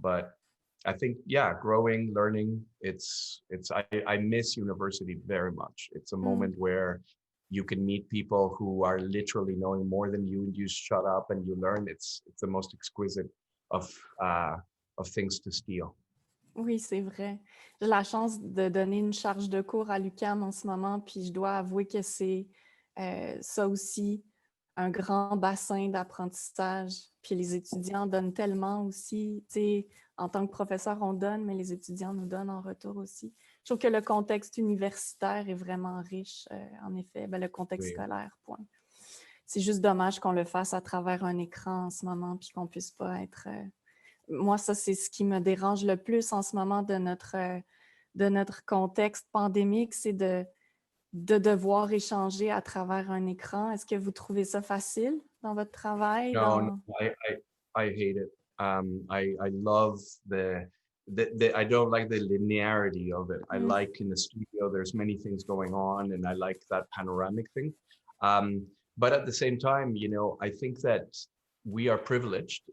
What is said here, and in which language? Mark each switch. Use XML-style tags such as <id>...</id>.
<en>But I think, growing, learning, I miss university very much. It's a moment where you can meet people who are literally knowing more than you, and you shut up and you learn. It's the most exquisite of things to steal.</en> <fr>Oui, c'est vrai. J'ai la chance de donner une charge de cours à l'UQAM en ce moment, puis je dois avouer que c'est ça aussi, un grand bassin d'apprentissage. Puis les étudiants donnent tellement aussi. Tu sais, en tant que professeur, on donne, mais les étudiants nous donnent en retour aussi. Je trouve que le contexte universitaire est vraiment riche, en effet. Le contexte scolaire, point. C'est juste dommage qu'on le fasse à travers un écran en ce moment, puis qu'on ne puisse pas être... Moi, ça, c'est ce qui me dérange le plus en ce moment de notre contexte pandémique, c'est de devoir échanger à travers un écran. Est-ce que vous trouvez ça facile dans votre travail?</fr> <en>No, I hate it. I love I don't like the linearity of it. I like in the studio, there's many things going on, and I like that panoramic thing. But at the same time, I think that we are privileged.</en>